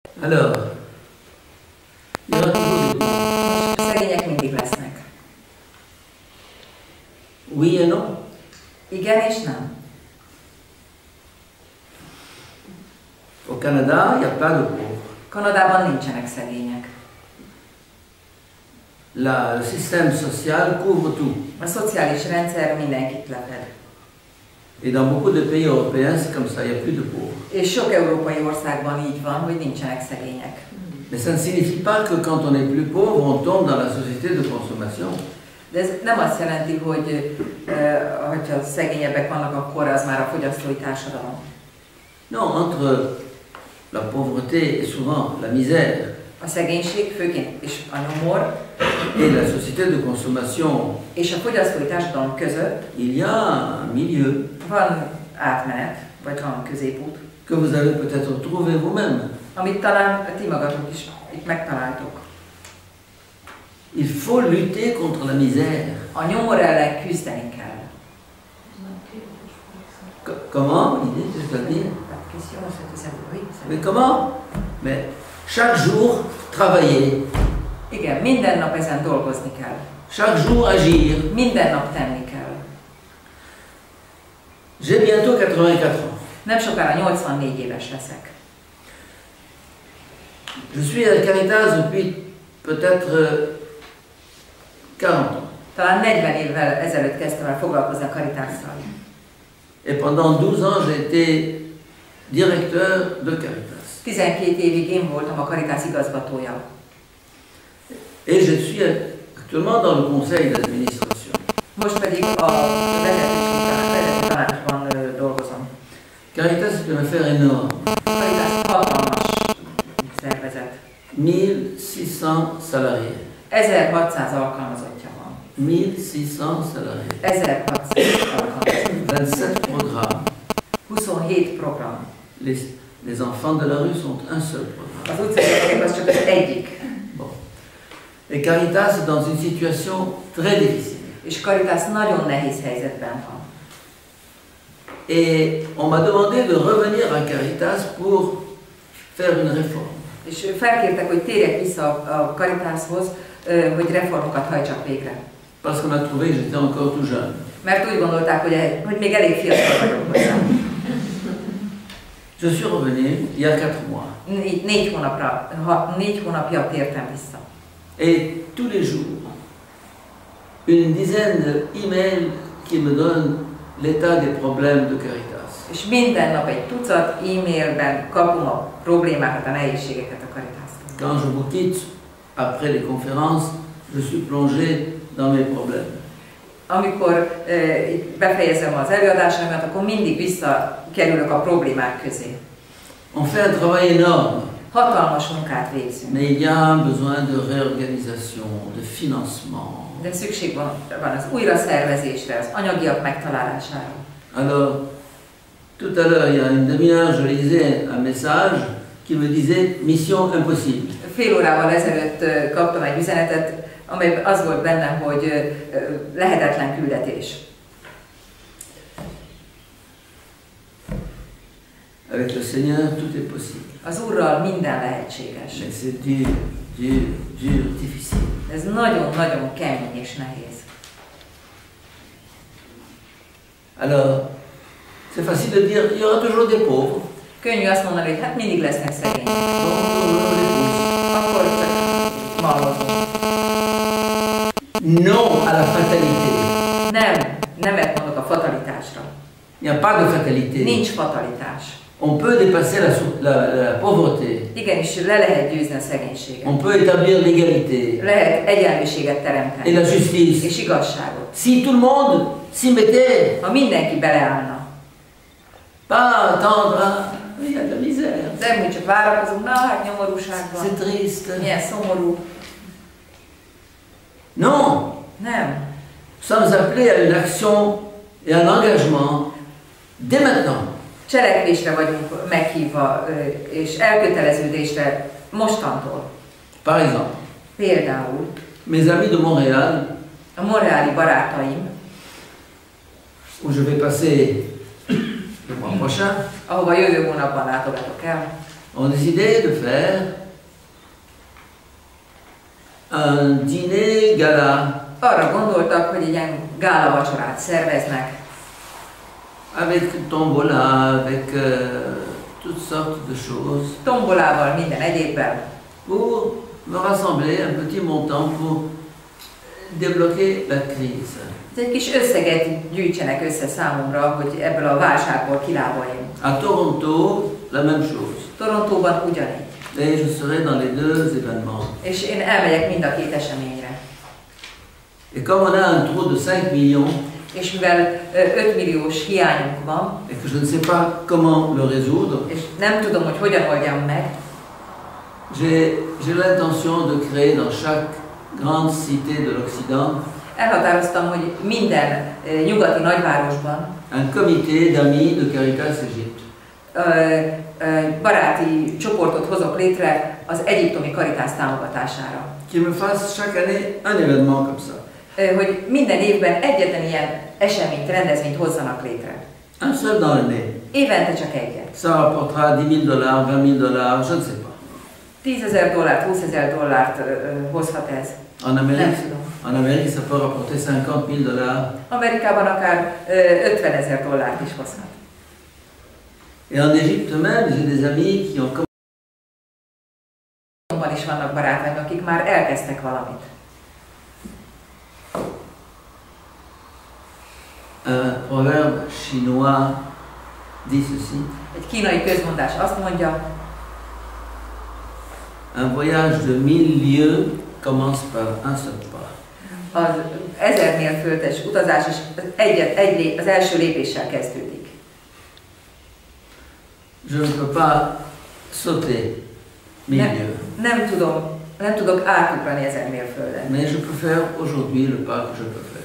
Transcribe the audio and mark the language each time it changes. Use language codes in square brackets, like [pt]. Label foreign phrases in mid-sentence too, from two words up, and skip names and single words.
[fr] Alors, il y aura toujours des pauvres. [hu] A szegények mindig lesznek. [fr] Oui et non. [hu] Igen és nem. [fr] Au Canada, il n'y a pas de pauvres. [hu] Kanadában nincsenek szegények. [fr] Le système social couvre tout. [hu] A szociális rendszer mindenkit lefed. [fr] Et dans beaucoup de pays européens, c'est comme ça, il n'y a plus de pauvres. [hu] És sok európai országban így van, hogy nincsenek szegények. [fr] Mais ça ne signifie pas que quand on est plus pauvre, on tombe dans la société de consommation. [hu] De ez nem azt jelenti, hogy ha szegényebbek vannak, akkor az már a fogyasztói társadalom. [fr] Non, entre la pauvreté et souvent la misère [hu] A szegénység, főként és a nyomor, [fr] et la société de consommation, [hu] és a fogyasztói társadalom között [fr] il y a un milieu [hu] van átmenet, vagy van középút, [fr] que vous avez peut-être trouvé vous-même. [hu] amit talán ti magatok is itt megtaláltok. [fr] Il faut lutter contre la misère. [hu] A nyomor ellen küzdeni kell. [fr] Comment? C'est-à-dire? La question, c'est que ça, oui, ça. Mais comment? Mais chaque jour, travailler. [hu] Igen, minden nap ezen dolgozni kell. [fr] Chaque jour, agir. [hu] Minden nap tenni kell. [fr] J'ai bientôt 84 ans. [hu] Nem sokára 84 éves leszek. [fr] Je suis à Caritas depuis peut-être 40 ans. [hu] Talán 40 évvel ezelőtt kezdtem el foglalkozni a Caritásszal. [fr] Et pendant 12 ans, j'ai été directeur de Caritas. [hu] 12 évig én voltam a Caritas igazgatója. [fr] Et je suis actuellement dans le conseil d'administration. [hu] Most pedig a vezető tanácsban dolgozom. [fr] Caritas, c'est une affaire énorme. [hu] Caritas hatalmas szervezet. [fr] 1600 salariés. [hu] 1600 alkalmazottja van. [fr] 1600 salariés. [hu] 1600 alkalmazottja. [fr] 27 programmes. [hu] 27 program. [fr] Les enfants de la rue sont un seul programme. [hu] Az utcai az csak az egyik. [fr] Bon. Et Caritas est dans une situation très difficile. [hu] És Caritas nagyon nehéz helyzetben van. [fr] Et on m'a demandé de revenir à Caritas pour faire une réforme. [hu] És felkértek, hogy térjek vissza a Caritashoz, hogy reformokat hajtsak végre. [fr] Parce qu'on a trouvé que j'étais encore tout jeune. [hu] Mert úgy gondolták, hogy még elég fiatal vagyok hozzá. [fr] Je suis revenu il y a 4 mois. [hu] 4 hónapja tértem vissza. [fr] Et tous les jours, une dizaine d'emails qui me donnent l'état des problèmes de Caritas. [hu] És minden nap egy tucat e-mailben kapom a problémákat, a nehézségeket a Caritástól. [fr] Quand je vous quitte, après les conférences, je suis plongé dans mes problèmes. [hu] Amikor befejezem az előadásaimat, akkor mindig visszakerülök a problémák közé. [fr] On fait un travail énorme. [hu] Hatalmas munkát végzünk. [fr] Mais il y a besoin de réorganisation, de financement. [hu] De szükség van az újraszervezésre, az anyagiak megtalálására. [fr] Alors, tout à l'heure, il y a une demi-heure, je lisais un message qui me disait « Mission impossible ». [hu] Fél órával ezelőtt kaptam egy üzenetet, amely az volt bennem, hogy lehetetlen küldetés. [fr] Avec le Seigneur, tout est possible. [hu] Az Úrral minden lehetséges. [fr] Mais c'est dur, dur, dur, difficile. [hu] Ez nagyon-nagyon kemény és nehéz. [fr] Alors, c'est facile de dire il y aura toujours des pauvres. [hu] Könnyű azt mondani, hogy hát mindig lesznek szegények. [fr] Donc, on les pousse. [hu] Akkor csak malmozunk. [fr] Non à la fatalité. [hu] Nemet mondok a fatalitásra. [fr] Il n'y a pas de fatalité. [hu] Nincs fatalitás. [fr] On peut dépasser la pauvreté. [hu] Igenis, le lehet győzni a szegénységet. [fr] On peut établir l'égalité. [hu] Lehet egyenlőséget teremteni. [fr] Et la justice. [hu] És igazságot. [fr] Si tout le monde s'y mettait. [hu] Ha mindenki beleállna. [fr] Pas attendre, il y a de la misère. [hu] Nem, hogy csak várakozunk, na hát nyomorúság van. [fr] C'est triste. [hu] Milyen szomorú. [fr] Non. [hu] Nem. [fr] Nous sommes appelés à une action et un engagement dès maintenant. [hu] Cselekvésre vagyunk meghívva, és elköteleződésre mostantól. [fr] Par exemple, [hu] Például [fr] mes amis de Montréal, [hu] a montréali barátaim, [fr] où je vais passer le mois prochain, [hu] ahova jövő hónapban látogatok el, [fr] ont décidé de faire un dîner gala [hu] Arra gondoltak, hogy egy ilyen gála vacsorát szerveznek, [fr] avec tombola, avec toutes sortes de choses, [hu] tombolával, minden egyébben, [fr] pour me rassembler un petit montant pour débloquer la crise. [hu] egy kis összeget gyűjtsenek össze számomra, hogy ebből a válságból kilábaljunk. [fr] À Toronto, la même chose. [hu] Torontóban ugyanígy. [fr] Et je serai dans les deux événements. [hu] És én elmegyek mind a két eseményre. [fr] Et comme on a un trou de 5 millions, [hu] És mivel 5 milliós hiányunk van, [fr] et que je ne sais pas comment le résoudre, [hu] és nem tudom, hogy hogyan oldjam meg, [fr] j'ai l'intention de créer dans chaque grande cité de l'Occident [hu] elhatároztam, hogy minden nyugati nagyvárosban [fr] un comité d'amis de Caritas Égypte. [hu] Baráti csoportot hozok létre az egyiptomi Caritas támogatására. [fr] Qui me fasse chaque année un événement comme ça. [hu] Hogy minden évben egyetlen ilyen eseményt, rendezvényt hozzanak létre. [fr] Un seul dans l'année. [hu] Évente csak egyet. [fr] Ça rapportera 10 000 $, 20 000 $, je ne sais pas. [hu] $10,000, $20,000 hozhat ez. [fr] En Amérique, [hu] Nem tudom. [fr] en Amérique, ça peut rapporter 50 000 $. [hu] Amerikában akár $50,000 is hozhat. [fr] Et en Égypte même, j'ai des amis qui ont commencé. [hu] Is vannak barátaim, akik már elkezdtek valamit. [fr] Un proverbe chinois dit ceci: [hu] Egy kínai közmondás azt mondja, [fr] un voyage de 1000 lieues commence par un seul pas. [hu] az 1000 mérföldes utazás is az első lépéssel kezdődik. [fr] Je ne peux pas sauter 1000 lieues. [hu] Nem tudok átugrani 1000 mérföldet. [fr] Mais je peux faire aujourd'hui le pas que je peux faire.